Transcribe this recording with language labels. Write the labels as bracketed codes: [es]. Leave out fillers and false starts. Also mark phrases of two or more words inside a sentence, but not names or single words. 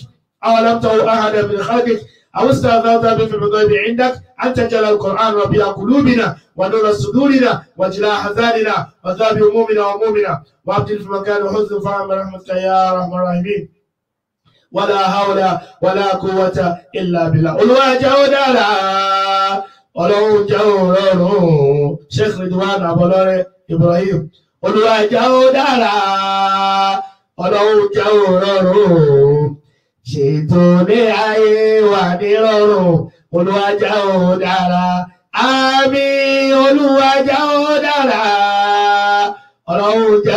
[ar] أو علمته أحدا من خلقك أو استأثرت به في الغيب عندك أن تجعل القرآن ربيع قلوبنا ونور صدورنا وجلاء أحزاننا وذهاب همومنا وهمومنا وأبدل في مكان حزن فهم رحمتك يا أرحم الراحمين ولا حول ولا قوة إلا بالله [yo] olùwàjà ó dára ọlọ́run jẹ́ òrọ̀rùn Sheikh Ridwan Abolore Ibrahim olùwàjà ó dára ọlọ́run jẹ́ òrọ̀rùn ṣètò ní ayé wà ní rọrùn olùwàjà ó dára àmín olùwàjà ó dára ọlọ́run jẹ́